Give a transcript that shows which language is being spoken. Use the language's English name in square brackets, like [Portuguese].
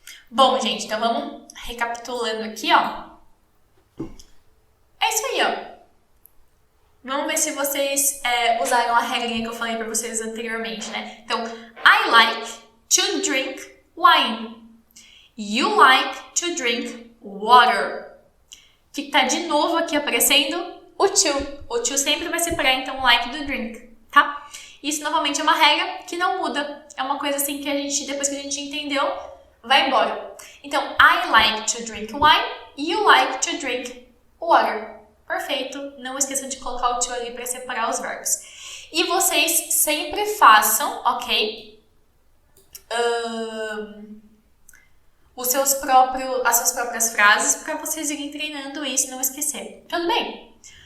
[Portuguese] Bom, gente, então vamos recapitulando aqui, ó. É isso aí, ó. Vamos ver se vocês usaram a regrinha que eu falei pra vocês anteriormente, né? [English] Então, I like to drink wine. You like to drink water. [Portuguese] Que tá de novo aqui aparecendo o to. O to sempre vai separar, então, o like do drink, tá? Isso, novamente, é uma regra que não muda. É uma coisa assim que a gente, depois que a gente entendeu, vai embora. [English] Então, I like to drink wine. You like to drink water. Perfeito. [Portuguese] Não esqueçam de colocar o to ali para separar os verbos. E vocês sempre façam, ok? As suas próprias frases para vocês irem treinando isso e não esquecer. Tudo bem?